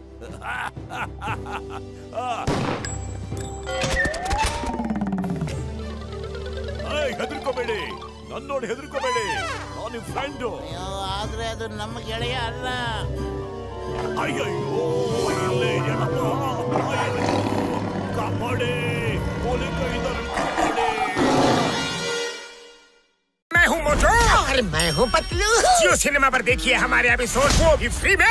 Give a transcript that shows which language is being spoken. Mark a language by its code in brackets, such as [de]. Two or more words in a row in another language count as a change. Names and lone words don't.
[kn] ಹೆದರ್ಕೋಬೇಡಿ, ನನ್ನ ನೋಡಿ ಹೆದರ್ಕೋಬೇಡಿ, ನಾನು ನಿಮ್ ಫ್ರೆಂಡು. ಆದ್ರೆ ಅದು ನಮ್ಮ ಗೆಳೆಯ ಅಲ್ಲ. ಅಯ್ಯೋ, ಇಲ್ಲೇ ಕಾಪಾಡಿ, ಪೊಲೀಸ್ ಕೈಯಿಂದ ಕಾಪಾಡಿ. [hi] मैं हूँ मोटू और मैं हूँ पतलू। जियो सिनेमा पर देखिए हमारे एपिसोड, वो भी फ्री में।